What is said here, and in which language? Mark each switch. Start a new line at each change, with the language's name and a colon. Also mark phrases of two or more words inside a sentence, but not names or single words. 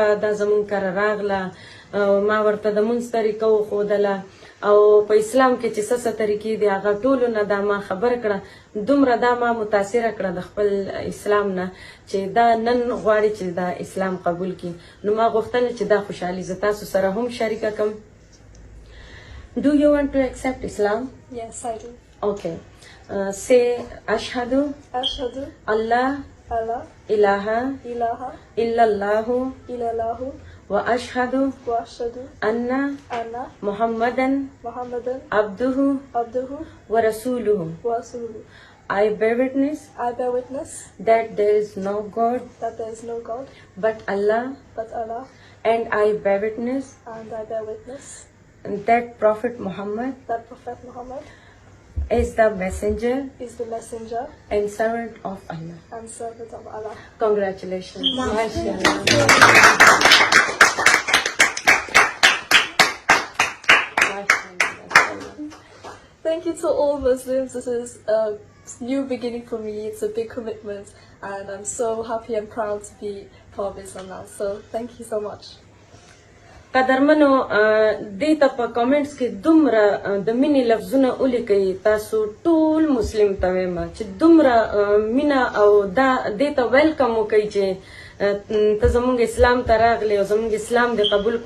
Pashto: دا زمونږ کره راغله، ما ورته د مونځ طریقه وښودله او په اسلام کې چې څه طریقې دي هغه ټولو نه دا ما خبر کړه. دومره دا ما متاثره کړه د خپل اسلام نه چې دا نن غواړي چې دا اسلام قبول کړي. نو ما غوښتل چې دا خوشحالي زه تاسو سره هم شریکه کړم.
English: Do you want to accept Islam? Yes, I do. Okay. Say Ashhadu
Arabic: Ashhadu Allah Allah ilaha ilaha illallahu illallahu و أشهد و أشهد anna anna Muhammadan Muhammadan abduhu abduhu و رسوله. و رسوله.
English: I bear witness I bear witness that there is no God that there is no God but Allah, but Allah, and I bear witness and I bear witness that Prophet Muhammad that Prophet Muhammad is the messenger is the messenger and servant of Allah. and servant of Allah. Congratulations. Mashallah. Thank you to all Muslims. This is a new beginning for me. It's a big commitment, and I'm so happy and proud to be part of Islam now. So thank you so much.
Pashto: قدرمنو، دې ته په کامنټس کې دومره د مینې لفظونه ولیکئ. تاسو ټول مسلم ته وایم چې دومره مینه او دا دې ته ویلکم وکئ چې ته زمونږ اسلام ته راغلی او زمونږ اسلام دې قبول کو.